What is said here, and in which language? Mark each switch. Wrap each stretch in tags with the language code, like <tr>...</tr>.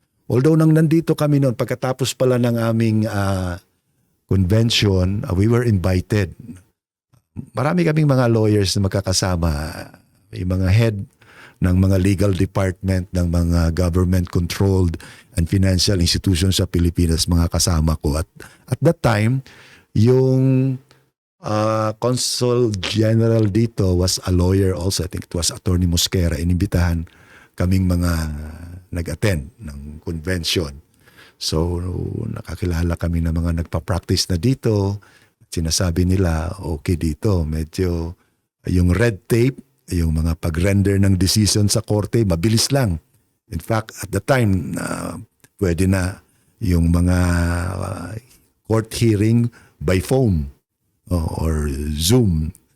<tl>Although nang nandito kami noon, pagkatapos pala ng aming convention,</tl> <en>we were invited.</en> <tl>Marami kaming mga lawyers na magkakasama. May mga head ng mga legal department ng mga government-controlled and financial institutions sa Pilipinas, mga kasama ko.</tl> <en>At that time, yung Consul General dito was a lawyer also. I think it was Attorney Mosquera.</en> <tl>Inimbitahan kaming mga nag-attend ng convention. So, nakakilala kami ng mga nagpa-practice na dito. Sinasabi nila, okay dito. Medyo yung red tape, yung mga pag-render ng decision sa korte, mabilis lang.</tl> <en>In fact, at the time,</en> <tl>pwede na yung mga</tl> <en>court hearing by phone or Zoom.</en>